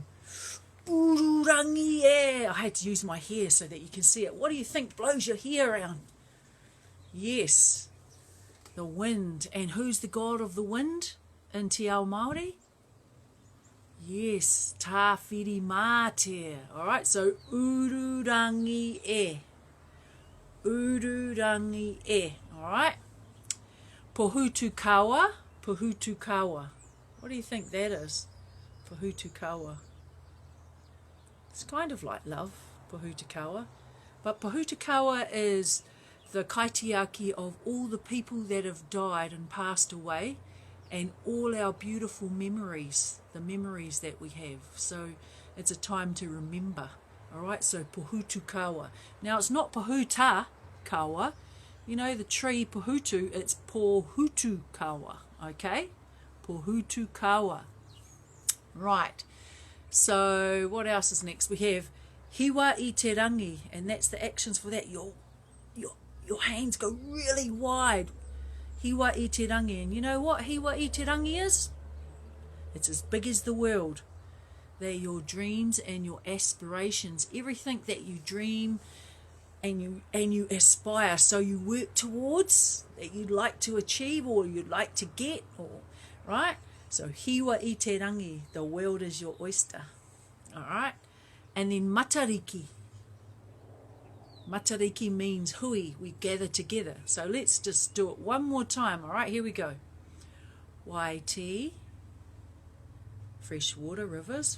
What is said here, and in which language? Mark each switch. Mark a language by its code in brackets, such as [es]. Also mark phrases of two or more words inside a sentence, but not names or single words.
[en] Ururangi air. I had to use my hair so that you can see it. What do you think blows your hair around? Yes, the wind. And who's the god of the wind in [mi] Te Ao Māori? [en] Yes, Tāwhiri Mātea. Alright, so Ururangi e. Ururangi e. Alright. Pohutukawa. Pohutukawa. What do you think that is? Pohutukawa. It's kind of like love, Pohutukawa. But Pohutukawa is the kaitiaki of all the people that have died and passed away, and all our beautiful memories, the memories that we have. So it's a time to remember. Alright, so Pohutukawa. Now it's not Pohutakawa. You know the tree Pohutu, it's Pohutukawa. Okay? Pohutukawa. Right. So what else is next? We have hiwa I te rangi, and that's the actions for that. Your hands go really wide. Hiwa I te rangi. And you know what hiwa I te rangi is? It's as big as the world. They're your dreams and your aspirations. Everything that you dream and you aspire, so you work towards, that you'd like to achieve or you'd like to get, or right? So hiwa I te rangi, the world is your oyster. All right? And then matariki. Matariki means hui, we gather together. So let's just do it one more time. All right, here we go. Waiti, fresh water, rivers.